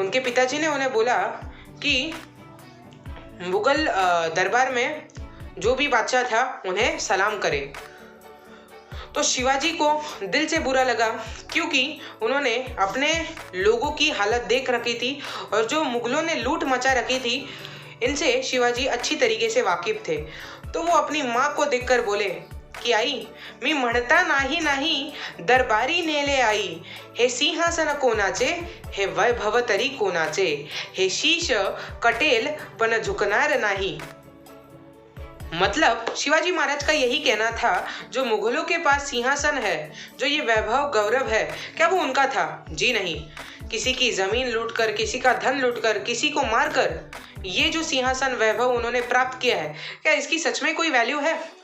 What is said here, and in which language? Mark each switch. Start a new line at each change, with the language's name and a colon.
Hindi: उनके पिताजी ने उन्हें बोला कि मुगल दरबार में जो भी बादशाह था उन्हें सलाम करे। तो शिवाजी को दिल से बुरा लगा, क्योंकि उन्होंने अपने लोगों की हालत देख रखी थी और जो मुगलों ने लूट मचा रखी थी, इनसे शिवाजी अच्छी तरीके से वाकिफ थे। तो वो अपनी माँ को देखकर बोले कि
Marathi: आई, मी म्हणता नाही दरबारी नेले आई, हे सिंहासन कोणाचे, हे वैभव तरी कोणाचे, हे शीश कटेल पण झुकणार नाही।
Hindi: मतलब शिवाजी महाराज का यही कहना था, जो मुगलों के पास सिंहासन है, जो ये वैभव गौरव है, क्या वो उनका था? जी नहीं। किसी की जमीन लूटकर, किसी का धन लूटकर, किसी को मारकर ये जो सिंहासन वैभव उन्होंने प्राप्त किया है, क्या इसकी सच में कोई वैल्यू है?